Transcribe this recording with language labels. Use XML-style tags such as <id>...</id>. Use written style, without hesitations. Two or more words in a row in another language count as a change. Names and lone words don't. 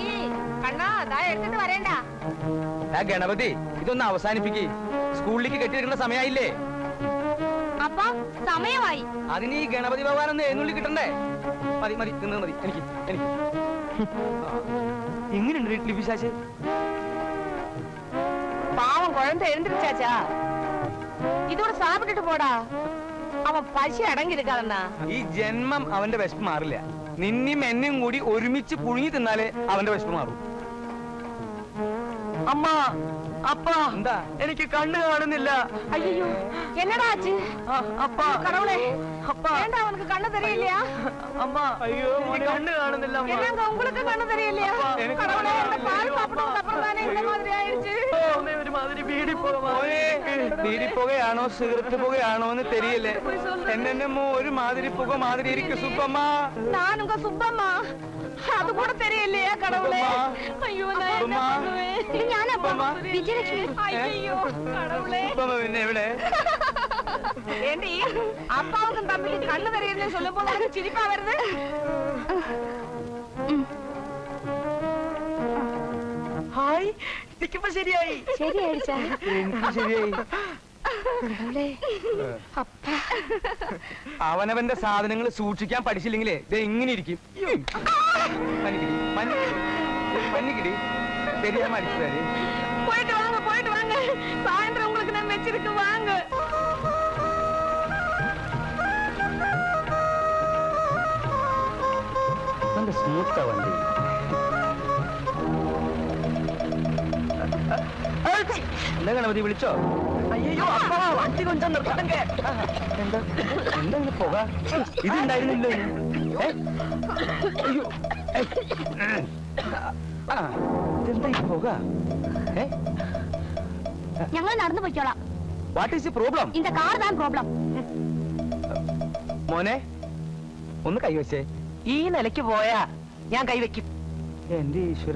<ml>കണ്ണാ ദാ എടുത്തിട്ട് വരേണ്ട. ഗണപതി, ഇതൊന്ന് അവസാനിപ്പിക്ക്. സ്കൂളിലേക്ക് കെട്ടിയെടുക്കുന്ന സമയമായില്ലേ? അപ്പ സമയമായി. അതിന് ഈ ഗണപതി ഭഗവാൻ ഒന്ന് എഴുന്നള്ളി കിട്ടണ്ടേ? മതി തിന്നത് മതി. എനിക്ക് എങ്ങനെയുണ്ട് വീട്ടിൽ പിശാച്?</ml> <ta>பாவம் குழந்தை எழுந்திருச்சாச்சா? இதோட சாப்பிட்டுட்டு போடா. அவன் பசி அடங்கி இருக்காதண்ணா.</ta> <ml>ഈ ജന്മം അവന്റെ വിശപ്പ് മാറില്ല. നിന്നെയും എന്നെയും കൂടി ഒരുമിച്ച് പുഴുങ്ങി തിന്നാലേ അവന്റെ വിശപ്പ് മാറും. അമ്മ, അപ്പ, എന്താ? എനിക്ക് കണ്ണ് കാണുന്നില്ല.</ml> <ta>ஐயோ என்னடா ஆச்சு?</ta> <ml>അപ്പ,</ml> <ta>கடவுளே,</ta> <ml>അപ്പ,</ml> <ta>ஏண்டா உனக்கு கண்ணு தெரியலையா?</ta> <ml>അമ്മ, അയ്യോ എനിക്ക് കണ്ണ് കാണുന്നില്ല. അമ്മ,</ml> <ta>என்னங்க உங்களுக்கு கண்ணு தெரியலையா? எனக்கு கடவுளே, கண்ணு இந்த பால் சாப்பிட்டதுக்கு அப்புறம் தானே இந்த மாதிரி ஆயிடுச்சு.</ta> <ml>അമ്മ, ഒരുമാതിരി ബീഡിപ്പുകയാണോ സിഗരറ്റ് പുകയാണോ എന്ന് തെരിയല്ലേ? എന്നെ ഒരുമാതിരി പുക മാതിരി ഇരിക്കും സുബ്ബമ്മ.</ml> <ta>நான் உங்க சுப்பம்மா. அது கூட தெரியலையா கடவுளே? ஐயோ நான் என்ன பண்ணுவேன்?</ta> <ml>ഇത് ഞാനപ്പ വിജയലക്ഷ്മി.</ml> <ta>ஐயோ கடவுளே.</ta> <ml>സുബ്ബമ്മ പിന്നെ എവിടെ?</ml> <ta>ஏண்டி அப்பாவுக்கும் தம்பிக்கு கண்ணு தெரியலன்னு சொல்லும் போது எனக்கு சிரிப்பா வருது.</ta> <ml>ഹായ്, എനിക്കിപ്പോ ശരിയായി. ശരിയായിച്ചാ? എനിക്ക് ശരിയായി. അവനവന്റെ സാധനങ്ങൾ സൂക്ഷിക്കാൻ പഠിച്ചില്ലെങ്കിലേ ഇത് എങ്ങനെ ഇരിക്കും?</ml> <ta>പന്നിക്കിടി தெரியாம அடிச்சாரு. போயிட்டு வாங்க. சாயந்தரம் உங்களுக்கு நான் வச்சிருக்கு வாங்க.</ta> <ml>നല്ല സ്മൂത്താ വണ്ടി. എന്താ ഗണപതി വിളിച്ചോ? അയ്യോ അപ്പ, വണ്ടി കൊഞ്ചം നിർത്തണങ്ക. എന്താ ഇങ്ങനെ പോക? ഇതുണ്ടായിരുന്നില്ല. അയ്യോ, ഇതെന്താ ഈ പോക? ഞങ്ങൾ നടന്നു പോയിക്കോളാം.</ml> <en>What is the problem?</en> <ta>இந்த கார் தான் ப்ராப்ளம்.</ta> <ml>മോനെ ഒന്ന് കൈവച്ചേ. ഈ നിലയ്ക്ക് പോയാ ഞാൻ കൈവയ്ക്കും. എന്റെ ഈശ്വര.</ml>